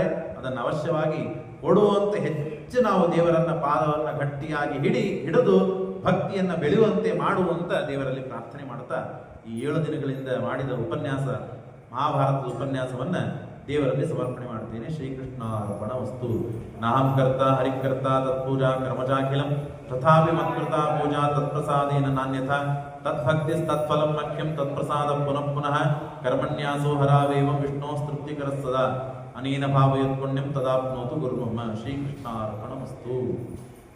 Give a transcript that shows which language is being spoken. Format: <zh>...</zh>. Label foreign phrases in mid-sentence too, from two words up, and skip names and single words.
<kn>ಅದನ್ನು ಅವಶ್ಯವಾಗಿ ಕೊಡುವಂತೆ ಹೆಚ್ಚು ನಾವು ದೇವರನ್ನ ಪಾದವನ್ನು ಗಟ್ಟಿಯಾಗಿ ಹಿಡಿದು ಭಕ್ತಿಯನ್ನು ಬೆಳೆಯುವಂತೆ ಮಾಡುವಂತ ದೇವರಲ್ಲಿ ಪ್ರಾರ್ಥನೆ ಮಾಡ್ತಾ ಈ 7 ದಿನಗಳಿಂದ ಮಾಡಿದ ಉಪನ್ಯಾಸ, ಮಹಾಭಾರತದ ಉಪನ್ಯಾಸವನ್ನ ದೇವರಲ್ಲಿ ಸಮರ್ಪಣೆ ಮಾಡ್ತೇನೆ.</kn> <sa>श्रीकृष्णार्पण वस्तु। नाहं कर्ता हरिकर्ता तत्पूजा कर्मचाखिलम् तथापि मत्कृता पूजा तत्प्रसादेन नान्यथा तद्भक्तिस्तत्फलं मह्यं तत्प्रसादः पुनः पुनः कर्मन्यासो हरावेवं विष्णोस्तृप्तिकरः सदा अनेन भावयुक्पुण्यं तदाप्नोतु गुरुर्मम. श्रीकृष्णार्पण वस्तु.</sa>